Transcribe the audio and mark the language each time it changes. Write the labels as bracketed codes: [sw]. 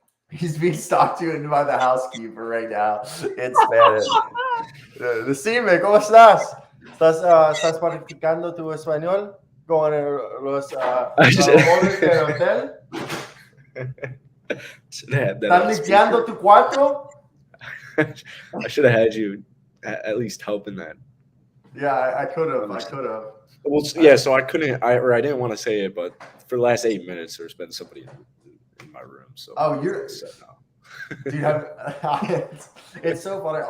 [en] He's being talked to by the housekeeper right now in Spanish. [es] Decime, ¿cómo estás? ¿Estás practicando tu español con los hombres del hotel? ¿Están limpiando tu cuarto? [en] I should have had you at least helping that. Yeah, I could have. Well, yeah, so I didn't want to say it, but for the last 8 minutes, there's been somebody in my room. So you're. Dude, it's so funny.